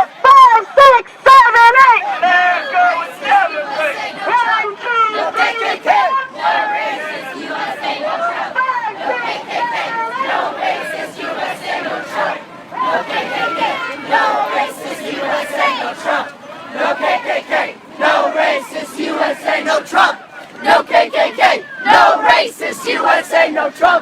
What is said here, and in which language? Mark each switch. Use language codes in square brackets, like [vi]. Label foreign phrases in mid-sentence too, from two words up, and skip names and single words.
[en] 5, 6, 7, 8. America was never great. No KKK. No racist USA, no Trump. No KKK. No racist USA, no Trump. No KKK. No racist USA, no Trump. No KKK. No racist USA, no Trump. No KKK. No racist USA, no Trump.